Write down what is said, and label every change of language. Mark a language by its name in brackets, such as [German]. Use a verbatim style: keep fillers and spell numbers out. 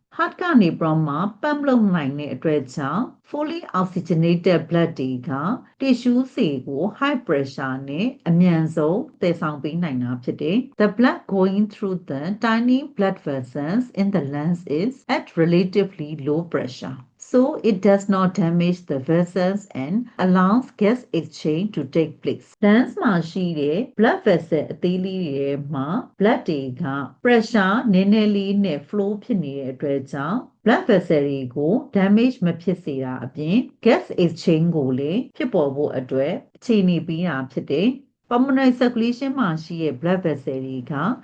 [Burmese] heart ကနေပြတောမှာပမ်လုပ်နိုင်တဲ့အတွက်ကြောင့် fully oxygenated blood တွေက tissue စေကို high pressure နဲ့အမြန်ဆုံးသယ်ဆောင်ပေးနိုင်တာဖြစ်တယ်။ [English] The blood going through the tiny blood vessels in the lungs is at relatively low pressure. So it does not damage the vessels and allows gas exchange to take place. [Burmese] Lungs မှာရှိတဲ့ blood vessel အသေးလေးတွေမှာ blood တွေက pressure နည်းနည်းလေးနဲ့ flow ဖြစ်နေတဲ့အတွက်ကြောင့် blood vessel တွေကို damage မဖြစ်စေတာအပြင် gas exchange ကိုလည်းဖြစ်ပေါ်ဖို့အတွက်အခြေအနေပေးတာဖြစ်တယ်။ Pulmonary circulation မှာရှိတဲ့ blood vessel တွေက